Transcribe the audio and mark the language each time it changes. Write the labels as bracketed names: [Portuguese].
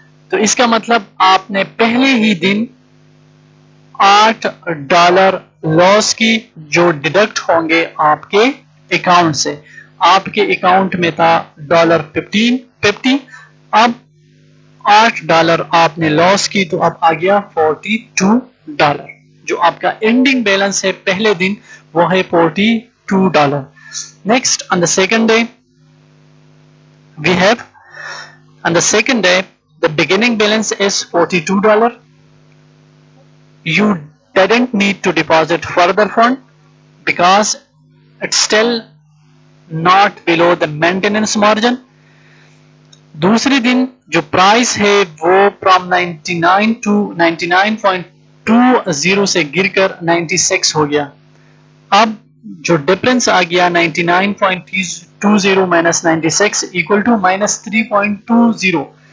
[Urdu] تو اس کا مطلب آپ نے پہلے ہی دن $8 لاس کی, جو ڈیڈکٹ ہوں گے آپ کے اکاؤنٹ سے. آپ کے اکاؤنٹ میں تھا $50, اب $8 آپ نے لاس کی تو اب آ گیا $42. جو آپ کا اینڈنگ بیلنس ہے پہلے دن وہ ہے $42. [English] Next on the second day we have on the second day the beginning balance is $42. You didn't need to deposit further fund because it's still not below the maintenance margin. [Urdu] دوسری دن جو price ہے وہ from 99 to 99.20 سے گر کر 96 ہو گیا. اب جو ڈفرنس آ گیا 99.20 minus 96 equal to minus 3.20.